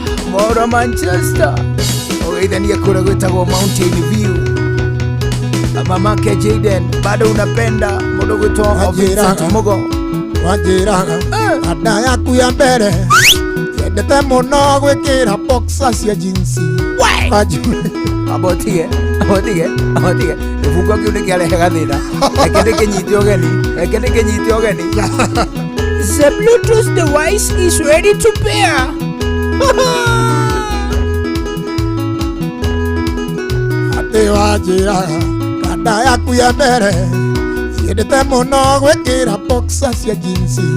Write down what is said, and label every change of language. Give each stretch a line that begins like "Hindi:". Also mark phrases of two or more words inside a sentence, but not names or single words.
Kikuyu: Mwaura Manchester. Ũgeithanie kũrĩa gwĩtagwo Mountain View.
Swahili: Mamake Jaden, bado unapenda,
Kikuyu: mũndũ gwĩtwo Wanjĩraga, Vincent Mugo. wanjĩraga, Eh. kanda yaku ya mbere. Nyendete mũno gwĩkĩra boxer cia jeans. We! Wanjũ- Amba ũtige, amba ũtige, amba ũtige. Kĩbungo kĩu nĩkĩarehe gathĩna. Reke ndĩkĩnyite ũgeni, reke ndĩkĩnyite ũgeni.
English: The Bluetooth device is ready to pair.
Kikuyu: Atĩ wanjĩraga, kanda yaku ya mbere. Nyendete mũno gwĩkĩra boxer cia jeans.